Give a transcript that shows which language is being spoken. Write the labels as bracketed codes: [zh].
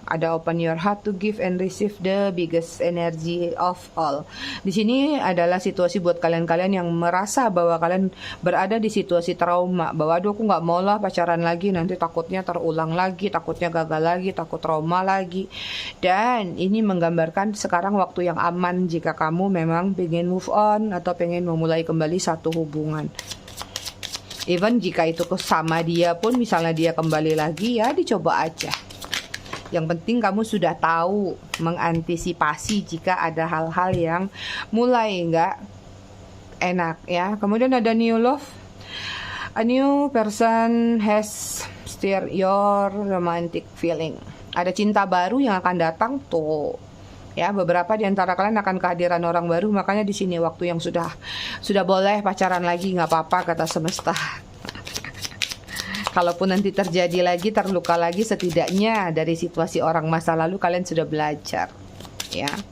[id] Ada [en] open your heart to give and receive the biggest energy of all. [id] Di sini adalah situasi buat kalian-kalian yang merasa bahwa kalian berada di situasi trauma, bahwa aduh aku nggak mau lah pacaran lagi, nanti takutnya terulang lagi, takutnya gagal lagi, takut trauma lagi. Dan ini menggambarkan sekarang waktu yang aman jika kamu memang pengen move on atau pengen memulai kembali satu hubungan. Even jika itu sama dia pun, misalnya dia kembali lagi, ya dicoba aja. Yang penting kamu sudah tahu mengantisipasi jika ada hal-hal yang mulai nggak enak ya. Kemudian ada new love. [en] A new person has stirred your romantic feeling. [id] Ada cinta baru yang akan datang tuh. Ya, beberapa di antara kalian akan kehadiran orang baru, makanya di sini waktu yang sudah boleh pacaran lagi, nggak apa-apa kata semesta. Kalaupun nanti terjadi lagi, terluka lagi, setidaknya dari situasi orang masa lalu kalian sudah belajar ya.